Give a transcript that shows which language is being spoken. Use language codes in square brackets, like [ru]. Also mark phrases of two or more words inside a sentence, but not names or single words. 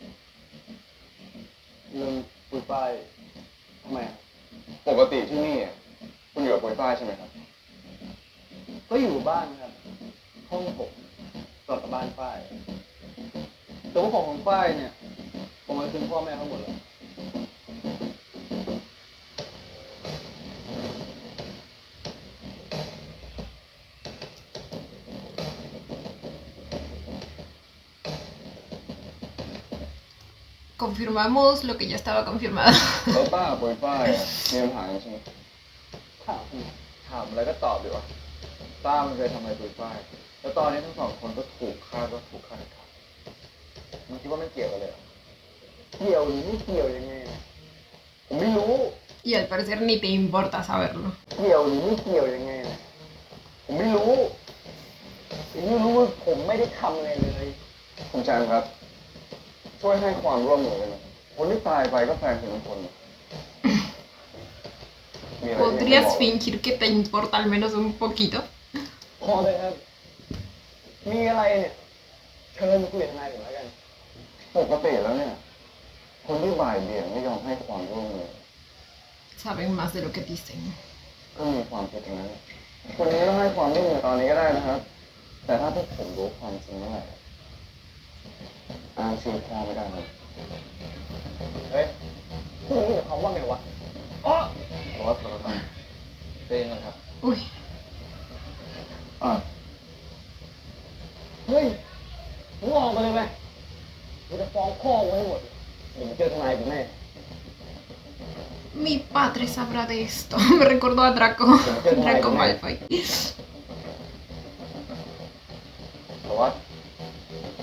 [th] เรื่องปุยฝ้ายทำไมอะ ปกติที่นี่คุณอยู่กับปุยฝ้ายใช่ไหมครับ ก็อยู่บ้านครับ ห้องผมต่อกับบ้านฝ้ายแต่ว่าของฝ้ายเนี่ย ผมเอาคืนพ่อแม่เขาหมดแล้ว [es] Confirmamos lo que ya estaba confirmado. [th] แล้วต้ากับปุยฝ้ายมีปัญหากันใช่ไหม ถามอะไรก็ตอบดีวะต้ามันเคยทำอะไรปุยฝ้ายแล้วตอนนี้ทั้งสองคนก็ถูกคาดว่าถูกฆาตกรรมมึงคิดว่าไม่เกี่ยวกันเลยเหรอ เกี่ยวหรือไม่เกี่ยวยังไงนะผมไม่รู้ [es] Y al parecer ni te importa saberlo. [th] เกี่ยวหรือไม่เกี่ยวยังไงนะผมไม่รู้ผมไม่รู้ว่าผมไม่ได้ทำอะไรเลย คุณแจมครับ ช่วยให้ความร่วมมือกันหน่อยคนที่ตายไปก็แฟนคุณทุกคนมีอะไรที่ไม่บอก [es] ¿Podrías fingir que te importa al menos un poquito? [th] พอเลยครับ มีอะไรเนี่ยเชิญคุยกับนายผมแล้วกัน ปกติแล้วเนี่ย คนที่บ่ายเบี่ยงไม่ยอมให้ความร่วมมือ [es] Saben más de lo que dicen. [th] ก็มีความผิดทั้งนั้นคนนี้ต้องให้ความร่วมมือตอนนี้ก็ได้นะครับ แต่ถ้าพวกผมรู้ความจริงเมื่อไหร่อ้างชื่อพ่อไม่ได้เลย เฮ้ยพูดอย่างนี้กับเขาว่าไงวะ เพราะว่าเราทำเองนะครับ Uy, อ่ะ เฮ้ยมึงออกมาเลยไหมกูจะฟ้องพ่อมึงให้หมดเดี๋ยวมึงเจอทนายกูแน่ [es] mi padre sabrá de esto. Me recordó a Draco. Draco Malfoy. [th] แต่ว่า